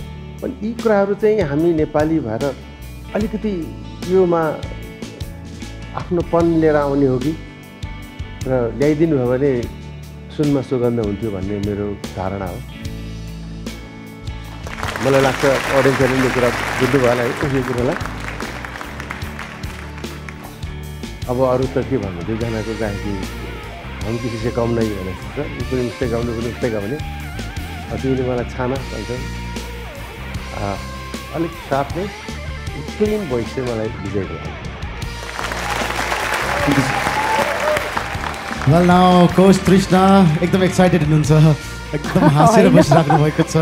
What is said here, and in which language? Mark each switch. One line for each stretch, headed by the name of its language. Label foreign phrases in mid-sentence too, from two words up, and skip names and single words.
Nepali: अनि यी कुराहरू चाहिँ हामी नेपाली भएर अलिकति योमा आफ्नोपन लिएर आउने हो कि र ल्याइदिनु भयो भने सुनमा सुगन्ध हुन्थ्यो भन्ने मेरो धारणा हो। मलाई लाग्छ अडियन्सहरूले यो कुरा बुझ्नु भयो होला है यो कुरालाई। अब अरू त के भन्नु दुईजनाको गायकी
Hindi: हम किसी से कम नहीं
Nepali: भने जस्तो यो पनि उस्तै गाउनु पनि उस्तै गाउने। तिमीले मलाई छाना भन्छ अलिक साफ नै
English: clean voice
Nepali: चाहिँ मलाई विजयको लाग्यो।
English: well now
Nepali: कोच तृष्णा एकदम एक्साइटेड हुनुहुन्छ, एकदम हाँसेर बसिराख्नु भएको छ।